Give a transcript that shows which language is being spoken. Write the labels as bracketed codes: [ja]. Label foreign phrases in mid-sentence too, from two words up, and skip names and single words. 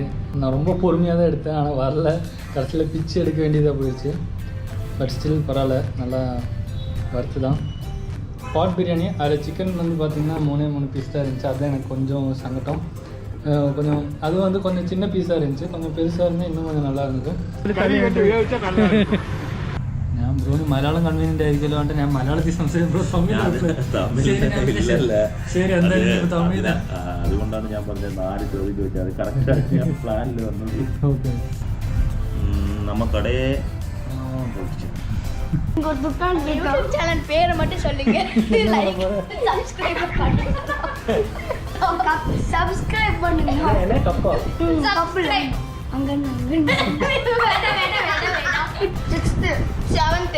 [ta] நான் ரொம்ப பொறுமையாக தான் எடுத்தேன், ஆனால் வரல. கடைசியில் பிச்சு எடுக்க வேண்டியதாக போயிடுச்சு. [en] but still [ta] பரவாயில்ல, நல்லா வறுத்து தான். பாட் பிரியாணி அதில் சிக்கன் வந்து பார்த்திங்கன்னா 3 பீஸ் தான் இருந்துச்சு. அதுதான் எனக்கு கொஞ்சம் சங்கடம். கொஞ்சம் அது வந்து கொஞ்சம் சின்ன பீஸாக இருந்துச்சு, கொஞ்சம் பெருசாக இருந்தால் இன்னும் கொஞ்சம் நல்லா இருந்துச்சு. [ml] ഞാൻ ബ്രോന് മലയാളം കൺവീനിയൻ്റ് ആയിരിക്കുമല്ലോ പറഞ്ഞിട്ട് ഞാൻ മലയാളത്തിൽ സംസാരിക്കും. ശരി, എന്തായാലും തമിഴ്. അതുകൊണ്ടാണ് ഞാൻ പറഞ്ഞത് 4 ചോദ്യം ചോദിച്ചത്, അത് കറക്റ്റായിട്ട് ഞാൻ പ്ലാനിൽ വന്നത്. ഓക്കെ. [ta] நம்ம கடையே உங்க துக்கான் யூடியூப் சேனல் பேரை மட்டும் சொல்லுங்க. [en] like subscribe [ta] பண்ணுங்க. சப்ஸ்கிரைப் பண்ணுங்க. என்ன கப்பா? சப்ஸ்கிரைப். அங்க வேண்டாம். 6th 7th